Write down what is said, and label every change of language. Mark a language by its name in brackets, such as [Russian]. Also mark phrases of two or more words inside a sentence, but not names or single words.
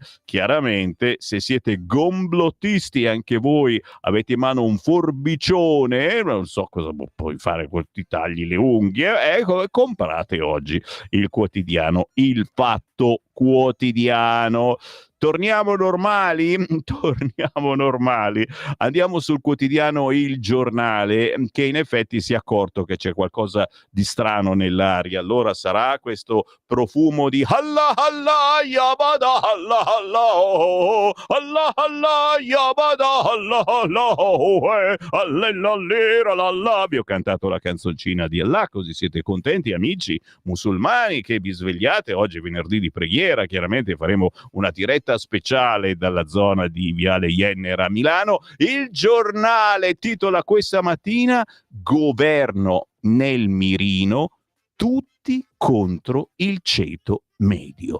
[Italian] Chiaramente, se siete gomblottisti anche voi, avete in mano un forbicione, non so cosa puoi fare con ti tagli le unghie, comprate oggi il quotidiano Il Fatto Quotidiano. Torniamo normali? Torniamo normali. Andiamo sul quotidiano Il Giornale, che in effetti si è accorto che c'è qualcosa di strano nell'aria. Allora sarà questo profumo di Allah Allah yabada Allah Allah Allah Allah yabada Allah Allah Allah. Vi ho cantato la canzoncina di Allah, così siete contenti amici musulmani che vi svegliate. Oggi è venerdì di preghiera, chiaramente faremo una diretta speciale dalla zona di Viale Iennera a Milano. Il Giornale titola questa mattina: governo nel mirino, tutti contro il ceto medio.